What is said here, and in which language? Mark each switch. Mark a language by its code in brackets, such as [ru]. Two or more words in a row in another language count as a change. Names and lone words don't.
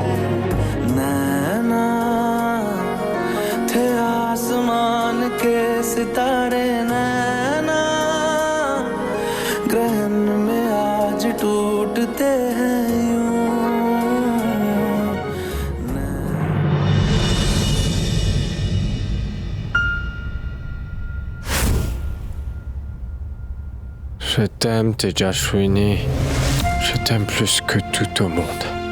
[hi] नैना थे आसमान के सितारे नैना ग्रहण में आज टूटते हैं यूं [fr] Je t'aime, Tejaswini. Je t'aime plus que tout au monde.